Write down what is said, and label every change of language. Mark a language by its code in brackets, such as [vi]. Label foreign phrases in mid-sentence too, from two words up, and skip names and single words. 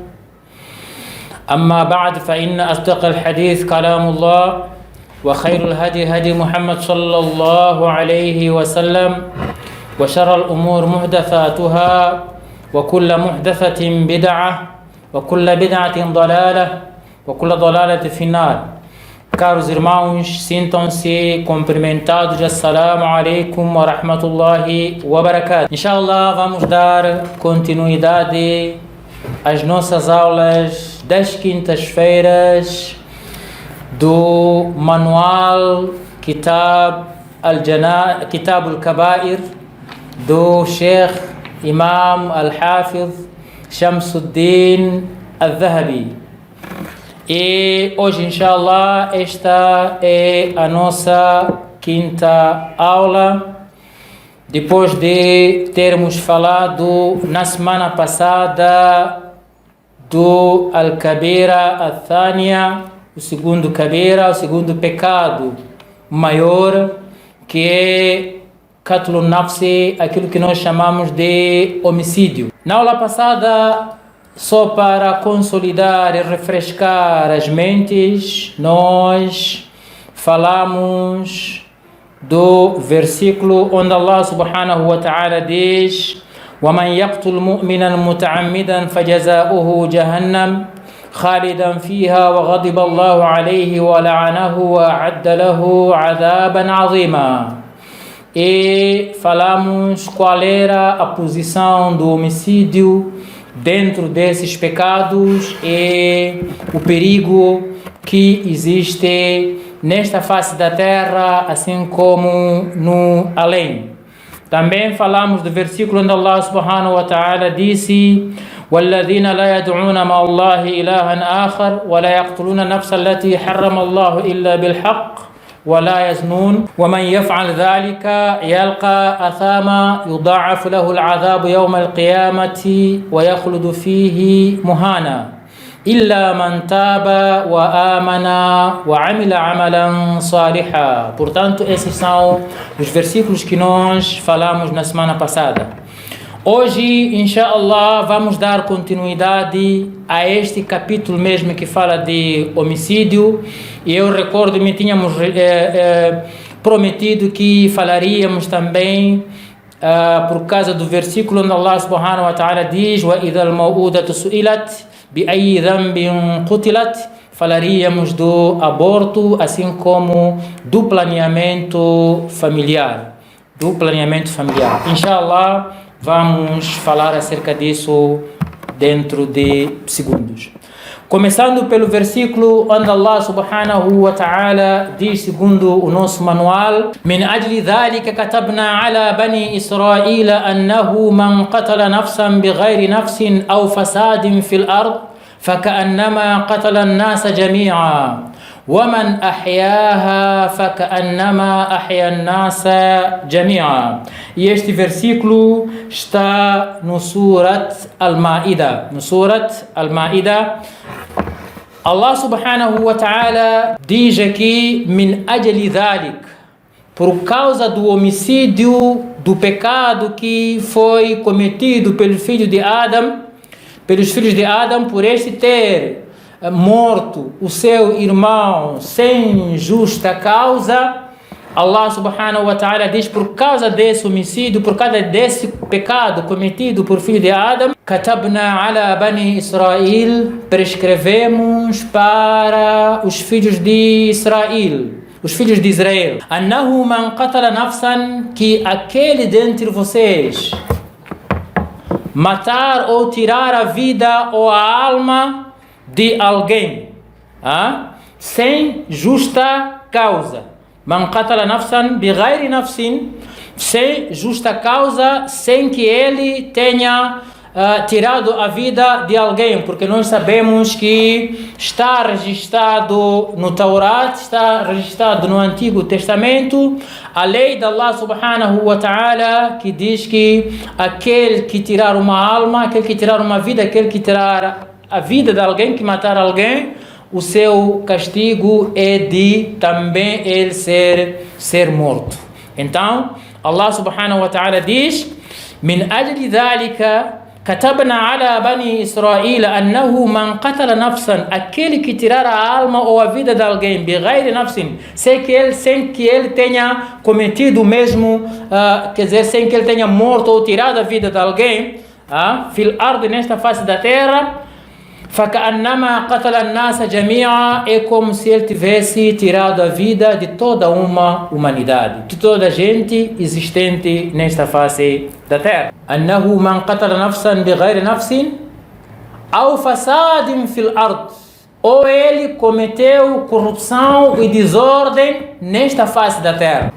[ar] أما بعد فإن أصدق الحديث كلام الله وخير الهدي هدي محمد صلى الله عليه وسلم وشر الأمور محدثاتها وكل محدثة بدعة وكل بدعة ضلالة وكل ضلالة في النار. [pt] Caros irmãos, sintam-se cumprimentados. [ar] السلام عليكم ورحمة الله وبركاته. [pt] Inshallah, vamos dar continuidade às nossas aulas das quintas-feiras do manual Kitab al-Kabair do Sheikh Imam Al-Hafiz Shamsuddin Al-Dhahabi. E hoje, inshallah, esta é a nossa quinta aula, depois de termos falado na semana passada do [ar] الكبيرة الثانية, [pt] o segundo Kabira, o segundo pecado maior, que é [ar] قتل النفس, [pt] aquilo que nós chamamos de homicídio. Na aula passada, só para consolidar e refrescar as mentes, nós falamos do versículo onde Allah [ar] سبحانه وتعالى [pt] diz: [ar] وَمَنْ يَقْتُلْ مُؤْمِنًا مُتَعَمِّدًا فَجَزَاؤُهُ جَهَنَّمَ خَالِدًا فِيهَا وَغَضِبَ اللَّهُ عَلَيْهِ وَلَعَنَهُ وَأَعَدَّ لَهُ عَذَابًا عَظِيمًا. [pt] E falamos qual era a posição do homicídio dentro desses pecados e o perigo que existe nesta face da terra, assim como no além. Também falamos do versículo onde Allah [ar] سبحانه وتعالى disse: وَالَّذِينَ لَا يَدْعُونَ مَعَ اللَّهِ إِلَهًا آخَرَ وَلَا يَقْتُلُونَ النَّفْسَ الَّتِي حَرَّمَ الله إِلَّا بِالْحَقِّ ولا يزنون ومن يفعل ذلك يلقى أثاما يضاعف له العذاب يوم القيامة ويخلد فيه مهانا إلا من تاب وآمن وعمل عملا صالحا. [pt] Portanto, esses são os versículos que nós falamos na semana passada. Hoje, inshallah, vamos dar continuidade a este capítulo mesmo que fala de homicídio. E eu recordo-me, tínhamos prometido que falaríamos também por causa do versículo onde Allah [ar] سبحانه وتعالى [pt] diz: [ar] وَإِذَا الْمَوْءُودَةُ سُئِلَتْ بِأَيِّ ذَنْبٍ قُتِلَتْ. [pt] Falaríamos do aborto, assim como do planeamento familiar. Inshallah, vamos falar acerca disso dentro de segundos. Começando pelo versículo onde Allah [ar] سبحانه وتعالى [pt] diz, segundo o nosso manual: [ar] من أجل ذلك كتبنا على بني إسرائيل أنه من قتل نفسا بغير نفس أو فساد في الأرض فكأنما قتل الناس جميعا ومن أحياها فكأنما أحيا الناس جميعا. [pt] E este versículo está no Surat Al-Ma'idah. Allah [ar] سبحانه وتعالى [pt] diz aqui: [ar] من أجل ذلك, [pt] por causa do homicídio, do pecado que foi cometido pelos filhos de Adam, por este ter morto o seu irmão sem justa causa. Allah [ar] سبحانه وتعالى [pt] diz: por causa desse homicídio, por causa desse pecado cometido por filho de Adam, [ar] كتبنا على بني إسرائيل, [pt] prescrevemos para os filhos de Israel, [ar] أنه من قتل نفسا, [pt] que aquele dentre vocês matar ou tirar a vida ou a alma de alguém sem justa causa. [ar] من قتل نفسا بغير نفس, [pt] sem justa causa, sem que ele tenha tirado a vida de alguém, porque nós sabemos que está registrado no Taurat, está registrado no Antigo Testamento, a lei de Allah [ar] سبحانه وتعالى, [pt] que diz que aquele que tirar uma alma, aquele que tirar uma vida, aquele que tirar a vida de alguém, que matar alguém, o seu castigo é de também ele ser morto. Então, [ar] Allah سبحانه وتعالى diz: من أجل ذلك كتبنا على بني إسرائيل أنه من قتل نفسا, [pt] aquele que tirar a alma ou a vida de alguém [ar] بغير نفس, [pt] sem que ele tenha cometido o mesmo, quer dizer, sem que ele tenha morto ou tirado a vida de alguém, [ar] في الأرض, [pt] nesta face da terra, [ar] فكأنما قتل الناس جميعا, [pt] é como se ele tivesse tirado a vida de toda uma humanidade, de toda a gente existente nesta face da terra. [ar] أنه من قتل نفسا بغير نفس أو فساد في الأرض, [pt] ou ele cometeu corrupção e desordem nesta face da terra.